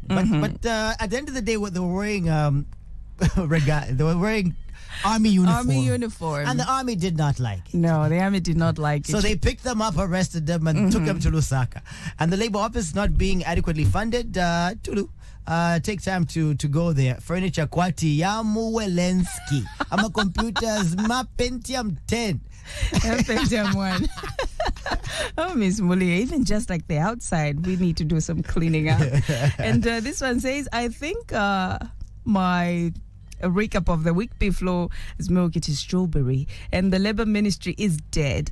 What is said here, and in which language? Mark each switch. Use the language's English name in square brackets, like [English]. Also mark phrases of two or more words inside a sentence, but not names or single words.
[English] But at the end of the day, what they were wearing, they were wearing army uniform. And the army did not like it. No, the army did not like it. So they picked them up, arrested them, and took them to Lusaka. And the labor office not being adequately funded, take time to go there. [Bemba] Furniture kwati ya Muwelensky. [English] I'm computers ma Pentium 10. Pentium 1. Oh, Miss Mulia, even just like the outside, we need to do some cleaning up. And this one says, I think my recap of the week before is milk, it is strawberry, and the Labour Ministry is dead.